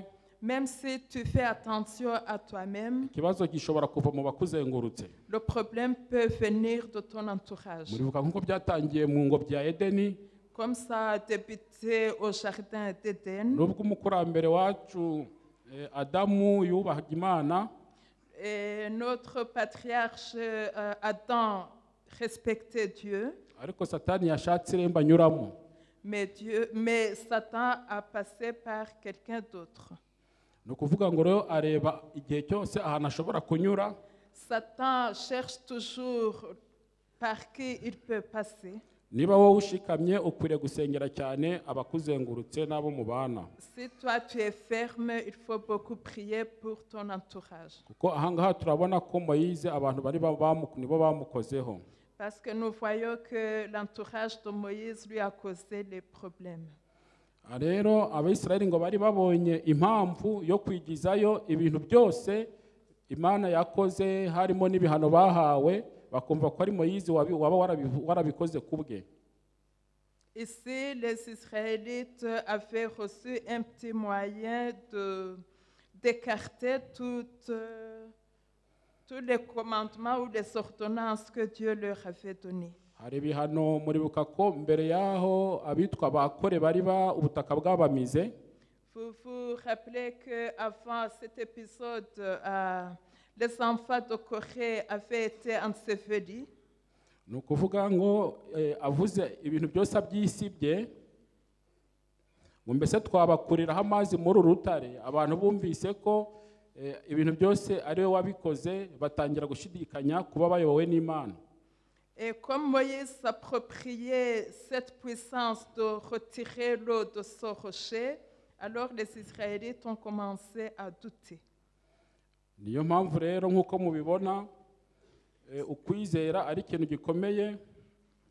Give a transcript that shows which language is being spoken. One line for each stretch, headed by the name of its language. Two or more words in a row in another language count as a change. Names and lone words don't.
French: Même si tu fais attention à toi-même,
Kinyarwanda: ikibazo gishobora kuva mu bakuzengurutse.
French: le problème peut venir de ton entourage.
Kinyarwanda: Muribuka nk'uko byatangiye mu ngobyi ya Edeni,
French: Comme ça a débuté au jardin d'Éden,
Kinyarwanda: nubwo umukurambere wacu Adamu yubahaga Imana,
French: et notre patriarche Adam respectait Dieu,
Kinyarwanda: ariko Satani yashatse irembo anyuramo.
French: mais Satan a passé par quelqu'un d'autre.
Kinyarwanda: Ni ukuvuga ngo rero areba igihe cyose ahantu ashobora kunyura,
French: Satan cherche toujours par qui il peut passer.
Kinyarwanda: niba wowe ushikamye ukwiriye gusengera cyane abakuzengurutse n'abo mubana.
French: Si toi tu es ferme, il faut beaucoup prier pour ton entourage.
Kinyarwanda: Kuko ahangaha turabona ko Moyize abantu nibo bamukozeho.
French: Parce que nous voyons que l'entourage de Moïse lui a causé les problèmes.
Kinyarwanda: Rero Abisirayeli ngo bari babonye impamvu yo kwigizayo ibintu byose Imana yakoze, harimo n'ibihano bahawe, bakumva ko ari Moyize waba warabikoze kubwe.
French: Ici, les Israélites avaient reçu un petit moyen d'écarter tous les commandements ou les ordonnances que Dieu leur avait donnés.
Kinyarwanda: Hari ibihano muribuka ko mbere yaho abitwa bakore bari ubutaka bwabamize.
French: Vous vous rappelez qu'avant cet épisode, les enfants de Corée avaient été ensevelis.
Kinyarwanda: Ni ukuvuga ngo avuze ibintu byose abyisibye, ngo mbese twabakuriraho amazi muri uru rutare. Abantu bumvise ko ibintu byose ari we wabikoze, batangira gushidikanya kuba bayobowe n'Imana.
French: Et comme Moïse s'appropriait cette puissance de retirer l'eau de ce rocher, alors les Israélites ont commencé à douter.
Kinyarwanda: Niyo mpamvu rero nk'uko mubibona ukwizera ari ikintu gikomeye.